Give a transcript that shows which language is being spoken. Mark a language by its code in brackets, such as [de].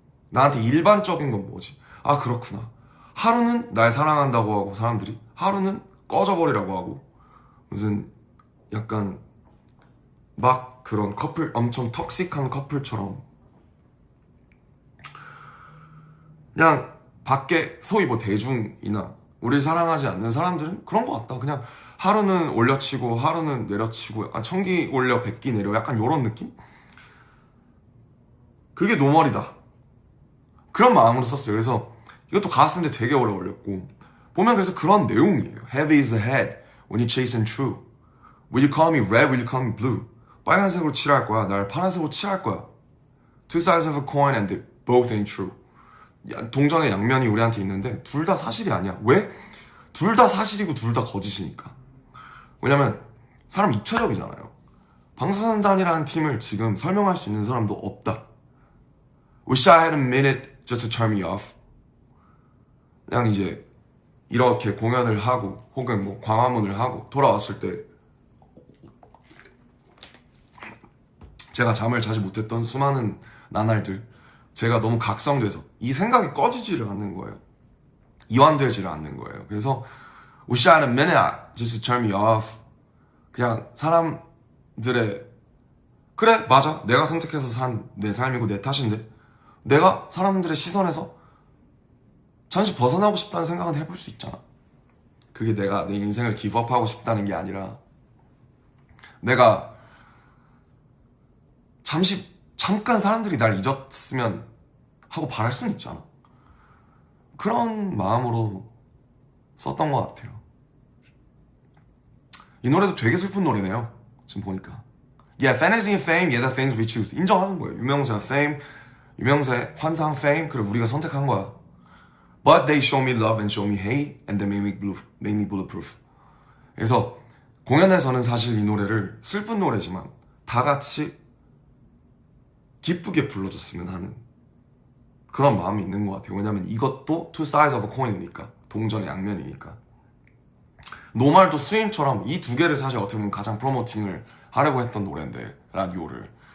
[ko] 나한테 일반적인 건 뭐지? 그렇구나. 하루는 날 사랑한다고 하고 사람들이, 하루는 꺼져버리라고 하고, 무슨 약간 막 그런 커플, 엄청 톡식한 커플처럼 그냥 밖에 소위 뭐 대중이나 우리 사랑하지 않는 사람들은 그런 것 같다. 그냥 하루는 올려치고 하루는 내려치고, 약간 천기 올려 백기 내려, 약간 요런 느낌? 그게 노멀이다. 그런 마음으로 썼어요. 그래서 이것도 가사 쓰는데 되게 오래 걸렸고, 보면 그래서 그런 내용이에요. [en] Heavy is the head when you chasing true. Will you call me red? Will you call me blue? [ko] 빨간색으로 칠할 거야. 날 파란색으로 칠할 거야. [en] Two sides of a coin and they both ain't true. [ko] 동전의 양면이 우리한테 있는데 둘 다 사실이 아니야. 왜? 둘 다 사실이고 둘 다 거짓이니까. 왜냐면 사람 입체적이잖아요. 방탄소년단이라는 팀을 지금 설명할 수 있는 사람도 없다. [en] Wish I had a minute just to turn me off. [ko] 그냥 이제 이렇게 공연을 하고 혹은 뭐 광화문을 하고 돌아왔을 때 제가 잠을 자지 못했던 수많은 나날들, 제가 너무 각성돼서 이 생각이 꺼지지를 않는 거예요. 이완되지를 않는 거예요. [en] 그래서 Wish I had a minute just to turn me off. [ko] 그냥 사람들의, 그래 맞아, 내가 선택해서 산 내 삶이고 내 탓인데 내가 사람들의 시선에서 잠시 벗어나고 싶다는 생각은 해볼 수 있잖아. 그게 내가 내 인생을 기브업하고 싶다는 게 아니라 내가 잠깐 사람들이 날 잊었으면 하고 바랄 수는 있잖아. 그런 마음으로 썼던 것 같아요. 이 노래도 되게 슬픈 노래네요. 지금 보니까. [en] Yeah, fantasy and fame, yeah, the things we choose. [ko] 인정하는 거예요. 유명세, fame, 유명세, 환상, fame, 그리고 우리가 선택한 거야. [en] But they show me love and show me hate, and they make me bulletproof. [ko] 그래서 공연에서는 사실 이 노래를 슬픈 노래지만 다 같이 기쁘게 불러줬으면 하는 그런 마음이 있는 것 같아요. 왜냐면 이것도 [en] two sides of a coin [ko] 이니까, 동전의 양면이니까. 노말도 스윙처럼 이 두 개를 사실 어떻게 보면 가장 프로모팅을 하려고 했던 노래인데, 라디오를.